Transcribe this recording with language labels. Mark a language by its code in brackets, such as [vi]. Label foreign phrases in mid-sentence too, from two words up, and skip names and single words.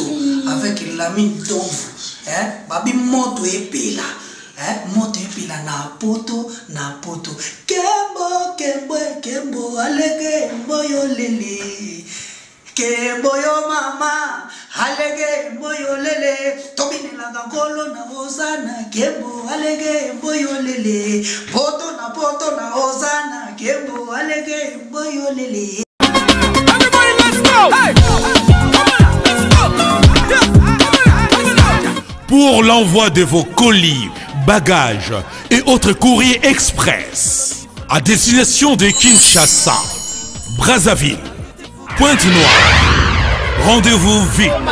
[fr] avec l'ami d'ombre, [ln] babi moto epela, moto epela na poto kembo alege moyo lele, kembo yo mama alege moyo lele, tobine la gangolo na ozana kembo alege moyo lele, poto na ozana kembo alege moyo lele. [en] Everybody, let's go! Hey! [fr] Pour l'envoi de vos colis, bagages et autres courriers express à destination de Kinshasa, Brazzaville, Pointe-Noire, rendez-vous vite.